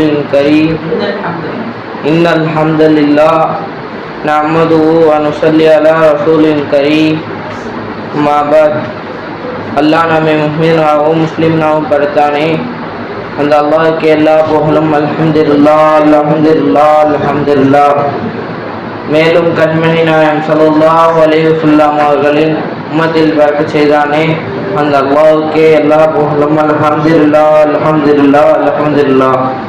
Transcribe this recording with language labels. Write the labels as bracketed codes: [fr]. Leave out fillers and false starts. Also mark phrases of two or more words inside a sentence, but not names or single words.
[ar] كريم إن الحمد لله نحمده ونصلي على رسول كريم ما بعد [ta] அல்லாஹ் நம்மை முஃமினாகவும் முஸ்லிம்னாகவும் படைத்தானே அந்த அல்லாஹ்வுக்கு எல்லா புகழும் [ar] الحمد لله الحمد لله الحمد لله. [ta] மேலும் கண்மணி நாயகம் [ar] صلى الله عليه وسلم [ta] அவர்களின் உம்மத்தில் பரக்கத் செய்தானே அந்த அல்லாஹ்வுக்கே எல்லா புகழும் [ar] الحمد لله الحمد لله الحمد لله.